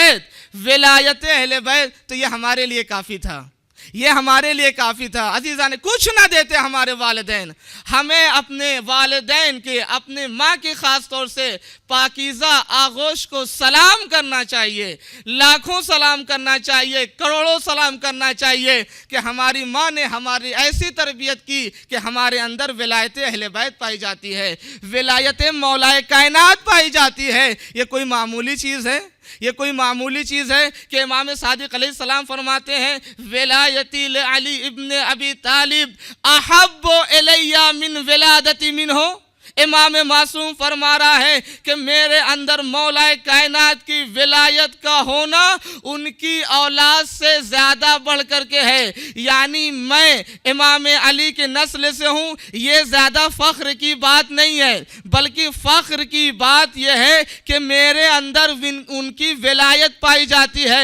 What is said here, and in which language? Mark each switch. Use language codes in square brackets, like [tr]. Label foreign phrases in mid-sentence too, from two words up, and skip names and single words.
[ur] بیت، تو یہ ہمارے لیے کافی تھا، عزیزان، کچھ نہ دیتے ہمارے والدین، ہمیں اپنے والدین کے، اپنے ماں کی خاص طور سے پاکیزہ آغوش کو سلام کرنا چاہیے، لاکھوں سلام کرنا چاہیے، کروڑوں سلام کرنا چاہیے کہ ہماری ماں نے ہماری ایسی تربیت کی کہ ہمارے اندر ولایت اہل بیت پائی جاتی ہے، ولایت مولا کائنات پائی جاتی ہے۔ یہ کوئی معمولی چیز ہے کہ امام صادق [ar] علیہ السلام [ur] فرماتے ہیں [ar] ولایتی لعلی ابن ابی طالب احب الی من ولادتی منہ۔ [ur] امام معصوم فرما رہا ہے کہ میرے اندر مولا کائنات کی ولایت کا ہونا ان کی اولاد سے زیادہ بڑھ کر کے ہے، یعنی میں امام علی کے نسل سے ہوں، یہ زیادہ فخر کی بات نہیں ہے، بلکہ فخر کی بات یہ ہے کہ میرے اندر ان کی ولایت پائی جاتی ہے۔